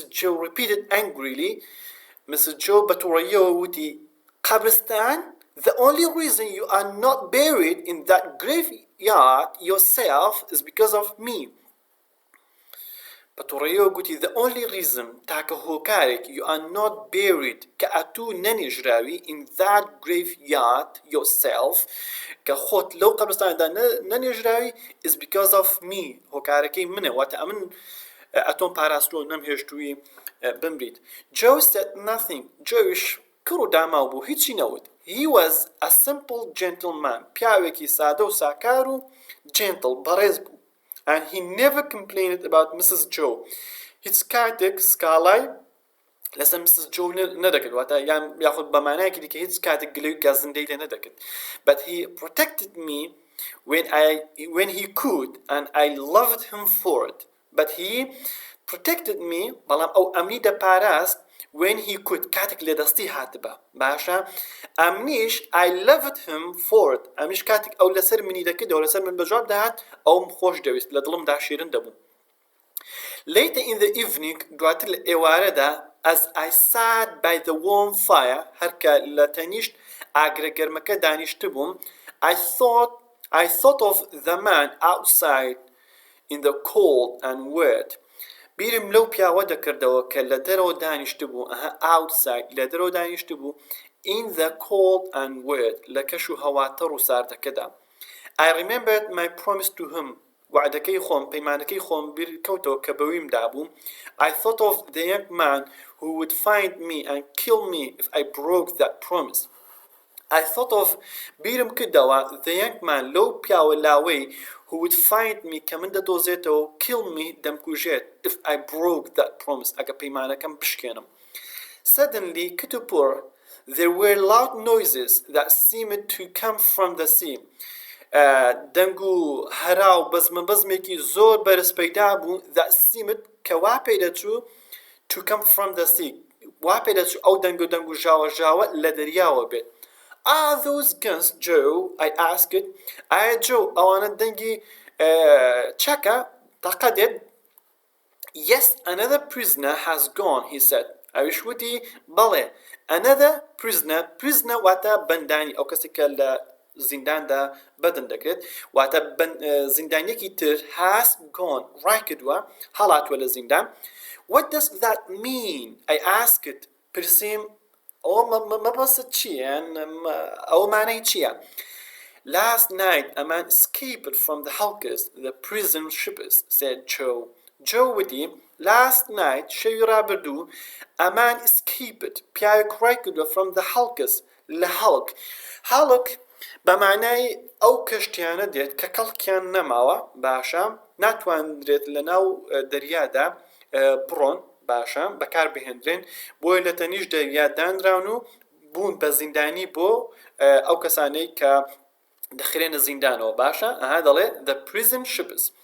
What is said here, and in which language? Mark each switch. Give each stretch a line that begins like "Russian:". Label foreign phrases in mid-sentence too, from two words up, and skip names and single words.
English: Joe repeated angrily Mrs. Joe
Central Kurdish: بە تووڕەییەوە وتی قەبرستان
English: The only reason you are not buried in that graveyard yourself is because of me بەتوڕەیەوە
Central Kurdish: گوتی
English: The only reason
Central Kurdish: تاکە هۆکارێک
English: You are not buried
Central Kurdish: کە ئەتوو نەنێژراوی
English: In that graveyard yourself
Central Kurdish: کە خۆت لەو قەبرستاندا نەنێژراوی
English: Is because of me
Central Kurdish: هۆکارەکەی منە واتە ئەمن ئەتۆم پاراستووە نەمهێشتووی بمریت
English: Joe said nothing
Central Kurdish: Joeش کڕ و داماو بوو هیچی نەوت
English: He was a simple gentleman
Central Kurdish: پیاوێکی سادە و ساکار و gentle بەڕێز بوو
English: And he never complained about Mrs. Joe.
Central Kurdish: هیچ کاتێک سکاڵای لەسەر Mrs. Joe نەدەکرد واتە یاخود بەمانایەکی دیکە هیچ کاتێک گلەی گازندەی لێ نەدەکرد
English: But he protected me when he could and I loved him for it. But he protected me
Central Kurdish: بەڵام ئەو ئەمنی دەپاراست
English: when he could
Central Kurdish: کاتێک لێدەستی هاتبە باشە ئەمنیش
English: I loved him for it
Central Kurdish: ئەمیش کاتێک ئەو لەسەر منی دەکردەوە لەسەر من بەجواب دەهات ئەوم خۆش دەویست لە دڵمدا شیرن دەبوو
English: Later in the evening
Central Kurdish: دواتر لە ئێوارەدا
English: as I sat by the warm fire
Central Kurdish: هەرکە لە تەنیشت ئاگرە گەرمەکە دانیشتە بووم
English: I thought I thought of the man outside in the cold and wet.
Central Kurdish: بیرم لەو پیاوە دەکردەوە کە لە دەرەوە دانیشت بوو outside لە دەرەوە دانیشت بوو
English: in the cold and wet
Central Kurdish: لە کەش و هەواتەڕ و ساردەکەدا.
English: I remembered my promise to him.
Central Kurdish: وعدەکەی خۆم پەیمانەکەی خۆم بیر کەوتەوە کە بەویم دابوو.
English: I thought of the young man who would find me and kill me if I broke that promise. I thought of
Central Kurdish: بیرم کردەوە
English: the young man
Central Kurdish: لەو پیاوە لاوەی
English: who would find me
Central Kurdish: کە من دەدۆزێتەوە
English: kill me دەمکوژێت if I broke that promise
Central Kurdish: ئەگە پەیمانەکەم بشکێنم.
English: Suddenly کتوپۆر there were loud noises that seemed to come from the sea.
Central Kurdish: دەنگ و هەرا و بەزمێکی زۆر بەرز پەیدا بوو
English: that seemed
Central Kurdish: کە وا پێی دەچوو
English: to come from the sea
Central Kurdish: وا پێی دەچوو ئەو دەنگ و ژاوە لە دەریاوە بێت.
English: Are those guns, Joe? I asked. Joe,
Central Kurdish: ئەوانە دەنگی چەکە تەقەدێت.
English: Yes, another prisoner has gone, he said.
Central Kurdish: ئەویش وتی بەڵێ
English: another prisoner
Central Kurdish: واتە بەندانی ئەو کەسێک کە لە زینداندا بەدن دەکرێت واتە زیندانیەکی تر
English: has gone
Central Kurdish: ڕای کردووە هەڵاتووە لە زیندان.
English: What does that mean? I asked.
Central Kurdish: پرسیم ئەوە مەبەستت چییە؟ ئەوە مانای چییە؟
English: Last night a man escaped from the hulkers, the prison ships, said Joe.
Central Kurdish: Joe وتی
English: last night
Central Kurdish: شەوی ڕابردوو
English: a man escaped
Central Kurdish: پیاوێک ڕای کردووە
English: from the hulkers
Central Kurdish: لە هەڵک بە معنای ئەو کەشتیانە دێت کە کەڵکیان نەماوە باشە ناتوانرێت لە ناو دەریادا بڕۆن باشە بەکار بهێنرێن بۆی لە تەنیش دەریا دانراون و بوون بە زیندانی بۆ ئەو کەسانەی کە دەخرێنە زیندانەوە باشە دەڵێ
English: the prison ships.